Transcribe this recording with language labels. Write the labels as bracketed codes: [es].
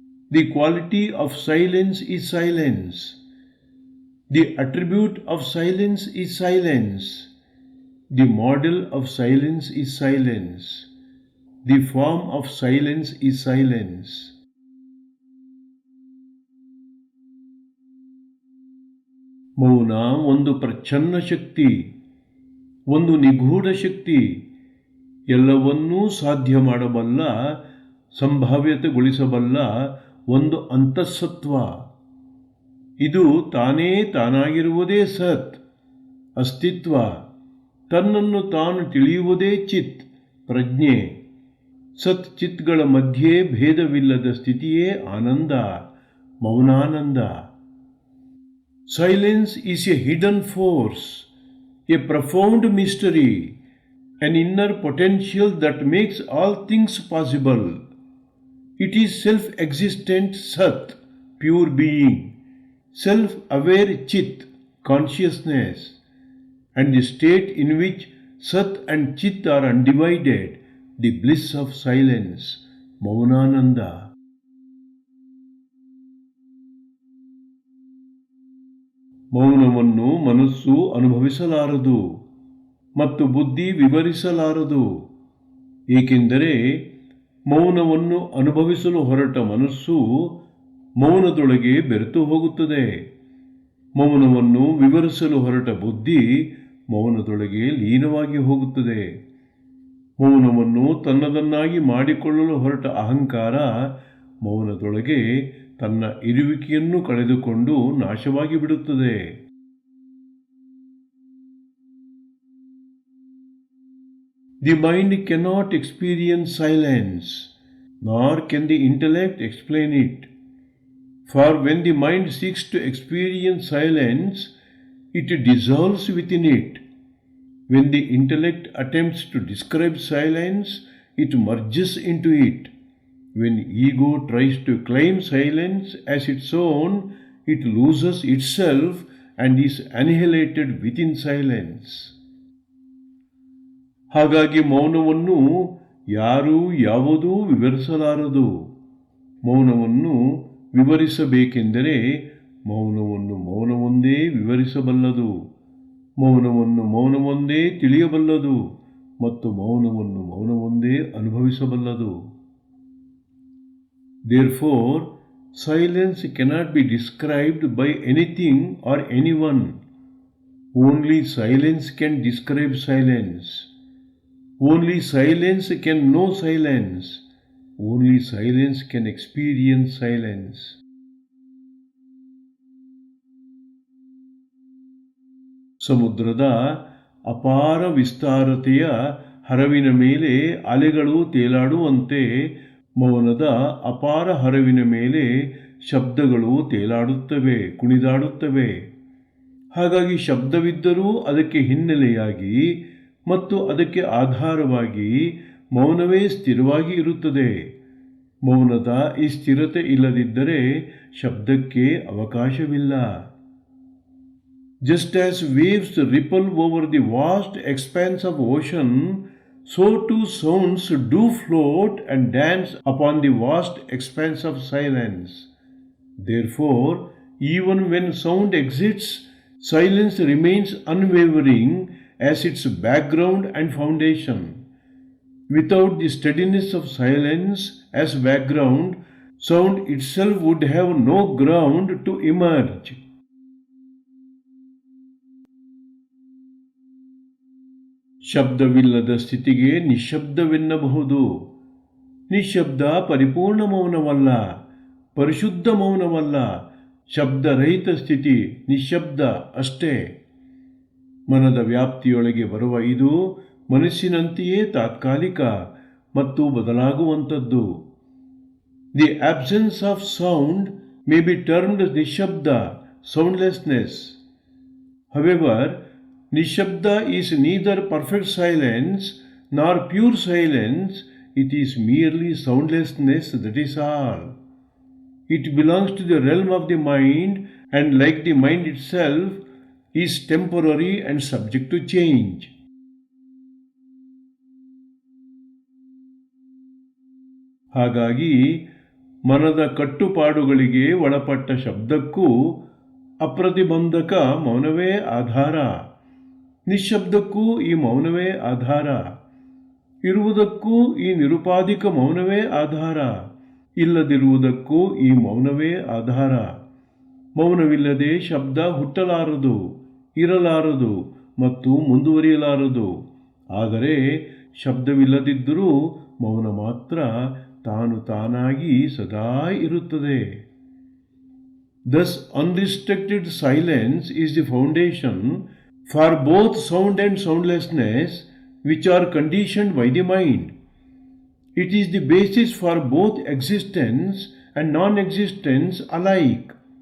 [en] The quality of silence is silence. The attribute of silence is silence. The model of silence is silence. The form of silence is silence. [kn] ಮೌನ ಒಂದು ಪ್ರಚ್ಛನ್ನ ಶಕ್ತಿ, ಒಂದು ನಿಗೂಢ ಶಕ್ತಿ, ಎಲ್ಲವನ್ನೂ ಸಾಧ್ಯ ಮಾಡಬಲ್ಲ, ಸಂಭಾವ್ಯತೆಗೊಳಿಸಬಲ್ಲ ಒಂದು ಅಂತಃಸತ್ವ. ಇದು ತಾನೇ ತಾನಾಗಿರುವುದೇ ಸತ್, ಅಸ್ತಿತ್ವ. ತನ್ನನ್ನು ತಾನು ತಿಳಿಯುವುದೇ ಚಿತ್, ಪ್ರಜ್ಞೆ. ಸತ್ ಚಿತ್ಗಳ ಮಧ್ಯೆ ಭೇದವಿಲ್ಲದ ಸ್ಥಿತಿಯೇ ಆನಂದ, ಮೌನಾನಂದ. [en] Silence is a hidden force, a profound mystery, an inner potential that makes all things possible. It is self-existent Sat, pure being, self-aware Chit, consciousness, and the state in which Sat and Chit are undivided, the bliss of silence, Maunananda. [kn] ಮೌನವನ್ನು ಮನಸ್ಸು ಅನುಭವಿಸಲಾರದು ಮತ್ತು ಬುದ್ಧಿ ವಿವರಿಸಲಾರದು. ಏಕೆಂದರೆ ಮೌನವನ್ನು ಅನುಭವಿಸಲು ಹೊರಟ ಮನಸ್ಸು ಮೌನದೊಳಗೆ ಬೆರೆತು ಹೋಗುತ್ತದೆ. ಮೌನವನ್ನು ವಿವರಿಸಲು ಹೊರಟ ಬುದ್ಧಿ ಮೌನದೊಳಗೆ ಲೀನವಾಗಿ ಹೋಗುತ್ತದೆ. ಮೌನವನ್ನು ತನ್ನದನ್ನಾಗಿ ಮಾಡಿಕೊಳ್ಳಲು ಹೊರಟ ಅಹಂಕಾರ ಮೌನದೊಳಗೆ ತನ್ನ ಇರುವಿಕೆಯನ್ನು ಕಳೆದುಕೊಂಡು ನಾಶವಾಗಿ ಬಿಡುತ್ತದೆ. [en] The mind cannot experience silence, nor can the intellect explain it. For when the mind seeks to experience silence, it dissolves within it. When the intellect attempts to describe silence, it merges into it. When ego tries to claim silence as its own, it loses itself and is annihilated within silence. [kn] ಹಾಗಾಗಿ ಮೌನವನ್ನು ಯಾರೂ ಯಾವುದೂ ವಿವರಿಸಲಾರದು. ಮೌನವನ್ನು ವಿವರಿಸಬೇಕೆಂದರೆ ಮೌನವನ್ನು ಮೌನವೊಂದೇ ವಿವರಿಸಬಲ್ಲದು, ಮೌನವನ್ನು ಮೌನವೊಂದೇ ತಿಳಿಯಬಲ್ಲದು ಮತ್ತು ಮೌನವನ್ನು ಮೌನವೊಂದೇ ಅನುಭವಿಸಬಲ್ಲದು. [en] Therefore, silence cannot be described by anything or anyone. Only silence can describe silence. Only silence can know silence. Only silence can experience silence. [kn] ಸಮುದ್ರದ ಅಪಾರ ವಿಸ್ತಾರತೆಯ ಹರವಿನ ಮೇಲೆ ಅಲೆಗಳು ತೇಲಾಡುವಂತೆ ಮೌನದ ಅಪಾರ ಹರವಿನ ಮೇಲೆ ಶಬ್ದಗಳು ತೇಲಾಡುತ್ತವೆ, ಕುಣಿದಾಡುತ್ತವೆ. ಹಾಗಾಗಿ ಶಬ್ದವಿದ್ದರೂ ಅದಕ್ಕೆ ಹಿನ್ನೆಲೆಯಾಗಿ ಮತ್ತು ಅದಕ್ಕೆ ಆಧಾರವಾಗಿ ಮೌನವೇ ಸ್ಥಿರವಾಗಿ ಇರುತ್ತದೆ. ಮೌನದ ಈ ಸ್ಥಿರತೆ ಇಲ್ಲದಿದ್ದರೆ ಶಬ್ದಕ್ಕೆ ಅವಕಾಶವಿಲ್ಲ. [en] Just as waves ripple over the vast expanse of ocean, so too sounds do float and dance upon the vast expanse of silence. Therefore, even when sound exists, silence remains unwavering as its background and foundation. Without the steadiness of silence as background, sound itself would have no ground to emerge. [kn] ಶಬ್ದವಿಲ್ಲದ ಸ್ಥಿತಿಗೆ ನಿಶ್ಶಬ್ದವೆನ್ನಬಹುದು. ನಿಶ್ಶಬ್ದ ಪರಿಪೂರ್ಣ ಮೌನವಲ್ಲ, ಪರಿಶುದ್ಧ ಮೌನವಲ್ಲ. ಶಬ್ದರಹಿತ ಸ್ಥಿತಿ ನಿಶ್ಶಬ್ದ ಅಷ್ಟೇ. ಮನದ ವ್ಯಾಪ್ತಿಯೊಳಗೆ ಬರುವ ಇದು ಮನಸ್ಸಿನಂತೆಯೇ ತಾತ್ಕಾಲಿಕ ಮತ್ತು ಬದಲಾಗುವಂಥದ್ದು. [en] The absence of sound may be termed ನಿಶ್ಶಬ್ದ, soundlessness. However, Nishabda is neither perfect silence nor pure silence, it is merely soundlessness, that is all. It belongs to the realm of the mind and, like the mind itself, is temporary and subject to change. [kn] ಹಾಗಾಗಿ ಮನದ ಕಟ್ಟುಪಾಡುಗಳಿಗೆ ಒಳಪಟ್ಟ ಶಬ್ದಕ್ಕೂ ಅಪ್ರತಿಬಂಧಕ ಮೌನವೇ ಆಧಾರ. ನಿಶ್ಶಬ್ದಕ್ಕೂ ಈ ಮೌನವೇ ಆಧಾರ. ಇರುವುದಕ್ಕೂ ಈ ನಿರುಪಾಧಿಕ ಮೌನವೇ ಆಧಾರ. ಇಲ್ಲದಿರುವುದಕ್ಕೂ ಈ ಮೌನವೇ ಆಧಾರ. ಮೌನವಿಲ್ಲದೆ ಶಬ್ದ ಹುಟ್ಟಲಾರದು, ಇರಲಾರದು ಮತ್ತು ಮುಂದುವರಿಯಲಾರದು. ಆದರೆ ಶಬ್ದವಿಲ್ಲದಿದ್ದರೂ ಮೌನ ಮಾತ್ರ ತಾನು ತಾನಾಗಿ ಸದಾ ಇರುತ್ತದೆ. [en] Thus, unrestricted silence is the foundation for both sound and soundlessness, which are conditioned by the mind. It is the basis for both existence and non-existence alike.